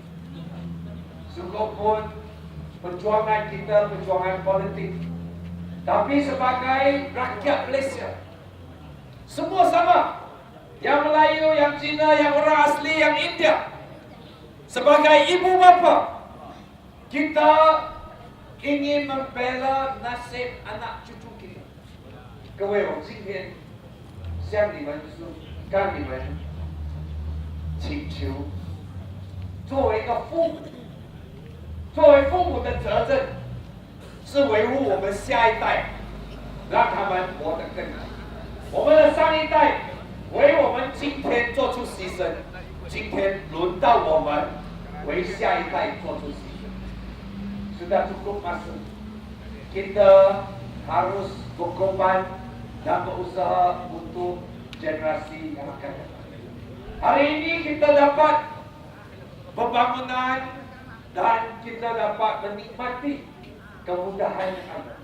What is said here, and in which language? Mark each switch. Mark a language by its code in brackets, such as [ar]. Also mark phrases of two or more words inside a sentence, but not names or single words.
[ms] Sungguh pun perjuangan kita perjuangan politik, tapi sebagai rakyat Malaysia, semua sama. Yang Melayu, yang Cina, yang orang asli, yang India. Sebagai ibu bapa, kita ingin membela nasib anak cucu kita. [zh] 各位，我今天向你们向你们请求，作为一个父母，作为父母的责任是维护我们下一代，让他们活得更好。我们的上一代为我们今天做出牺牲，今天轮到我们为下一代做出牺牲。 [ms] Sudah cukup masa kita harus berkorban dan berusaha untuk generasi yang akan datang. Hari ini kita dapat pembangunan dan kita dapat menikmati kemudahan yang ada.